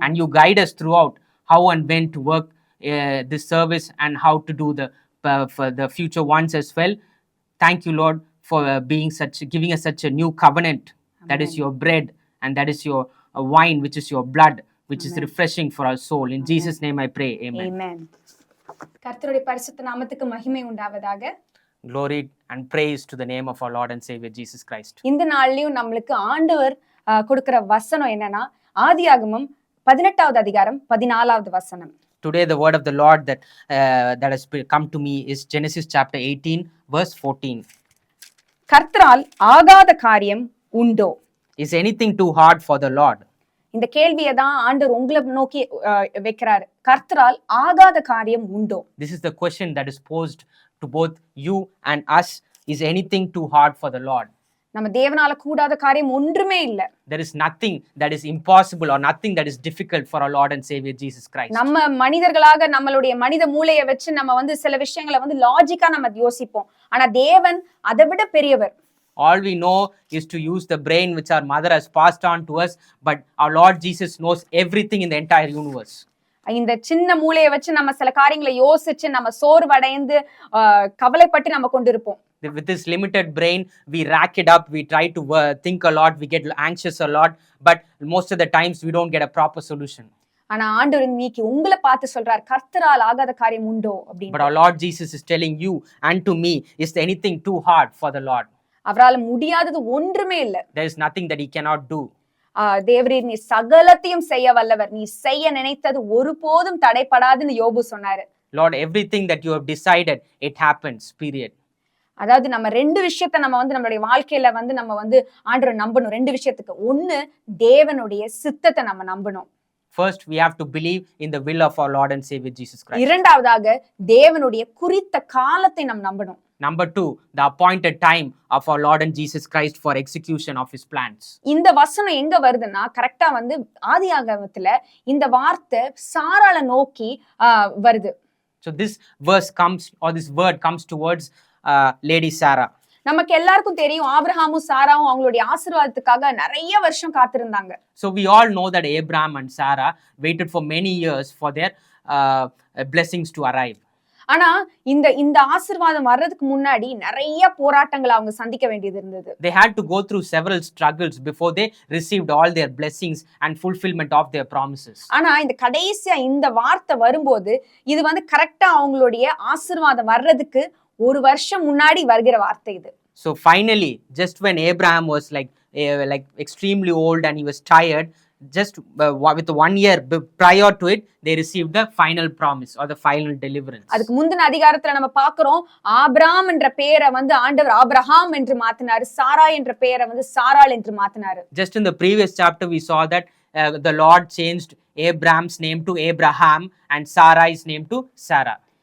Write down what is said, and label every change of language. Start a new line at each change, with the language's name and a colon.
English: And you guide us throughout how and when to work this service and how to do for the future ones as well. Thank you, Lord, for giving us such a new covenant. That is Amen. your bread and that is your wine, which is your blood, which is Amen. refreshing for our soul. In Jesus' name I pray. Amen. Amen.
Tamil: கர்த்தருடைய பரிசுத்த நாமத்துக்கு மகிமை உண்டாவதாக.
English: Glory and praise to the name of our Lord and Savior Jesus Christ.
Tamil: இந்த நாள்லயும் நம்மளுக்கு ஆண்டவர் கொடுக்கிற வசனம் என்னன்னா ஆதியாகமம் 18வது அதிகாரம் 14வது வசனம்.
English: Today the word of the Lord that has come to me is Genesis chapter 18 verse 14.
Tamil: கர்த்தரால் ஆகாத காரியம் உண்டோ?
English: Is anything too hard for the Lord?
Tamil: இந்த கேள்வியை தான் ஆண்டவர் உங்களை நோக்கி வைக்கிறாரு. கர்த்தரால் ஆகாத காரியம் உண்டோ?
English: This is the question that is posed to both you and us. Is anything too hard for the Lord?
Tamil: நம்ம தேவனால கூடாத காரியம் ஒன்றுமே இல்ல.
English: There is nothing that is impossible or nothing that is difficult for our Lord and Savior Jesus Christ.
Tamil: நம்ம மனிதர்களாக நம்மளுடைய மனித மூளையை வச்சு நம்ம சில விஷயங்களை லாஜிக்கா நம்ம யோசிப்போம். ஆனா தேவன் அதை விட பெரியவர்.
English: All we know is to use the brain which our mother has passed on to us, but our Lord Jesus knows everything in the entire universe.
Tamil: இந்த சின்ன மூளையை வச்சு நம்ம சில காரியங்களை யோசிச்சு நம்ம சோர்வடைந்து கவலைப்பட்டு நம்ம கொண்டிருப்போம்.
English: With this limited brain, we rack it up, we try to think a lot, we get anxious a lot, but most of the times we don't get a proper solution.
Tamil: ஆனா ஆண்டவர் இன்னைக்கு உங்களை பார்த்து சொல்றார், கர்த்தரால் ஆகாத காரியம் உண்டோ அப்படின்னு.
English: But our Lord Jesus is telling you and to me, is there anything too hard for the Lord?
Tamil: அவரால் முடியாதது ஒன்றுமே இல்ல.
English: There is nothing that he cannot do.
Tamil: தேவரீர் நீ சகலத்தையும் செய்ய வல்லவர், நீ செய்ய நினைத்தது ஒருபோதும் தடைபடாதுன்னு யோபு சொன்னாரு.
English: Lord, everything that you have decided, it happens, period.
Tamil: அதாவது நம்ம ரெண்டு விஷயத்தை நம்ம நம்மளுடைய வாழ்க்கையில நம்ம ஆண்டவரை நம்பணும். ரெண்டு விஷயத்துக்கு. ஒண்ணு, தேவனுடைய சித்தத்தை நம்ம நம்பணும்.
English: First, we have to believe in the will of our Lord and Savior Jesus Christ.
Tamil: இரண்டாவதாக தேவனுடைய குறித்த காலத்தை நம்ம நம்பணும்.
English: Number 2, the appointed time of our Lord and Jesus Christ for execution of his plans.
Tamil: இந்த வசனம் எங்க வருதுன்னா கரெக்டா ஆதியாகமத்துல இந்த வார்த்தை சாராள நோக்கி வருது.
English: So this verse comes, or this word comes towards Lady Sarah.
Tamil: நமக்கு எல்லாருக்கும் தெரியும் ஆபிரகாமும் சாராவும் அவங்களுடைய ஆசீர்வாதத்துக்காக நிறைய வருஷம் காத்திருந்தாங்க.
English: So we all know that Abraham and Sarah waited for many years for their blessings to arrive.
Tamil: ஆனா இந்த ஆசீர்வாதம் வர்றதுக்கு முன்னாடி நிறைய போராட்டங்களை அவங்க சந்திக்க வேண்டியது இருந்தது.
English: They had to go through several struggles before they received all their blessings and fulfillment of their promises.
Tamil: ஆனா இந்த கடைசியா இந்த வார்த்தை வரும்போது இது கரெக்டா அவங்களுடைய ஆசீர்வாதம் வர்றதுக்கு ஒரு வருஷம் முன்னாடி வருகிற வார்த்தை இது.
English: So finally, just when Abraham was like extremely old and he was tired, just with 1 year prior to it, they received the final promise or the final deliverance.
Tamil: அதுக்கு முந்தின அதிகாரத்துல நம்ம பார்க்கிறோம், ஆபிரகாம் என்ற பெயரை ஆண்டவர் ஆபிரகாம் என்று மாத்தினாரு, சாரா என்ற பெயரை சாராள் என்று மாத்தினாரு.
English: Just in the previous chapter we saw that the Lord changed Abraham's name to Abraham and Sarai's name to Sarah.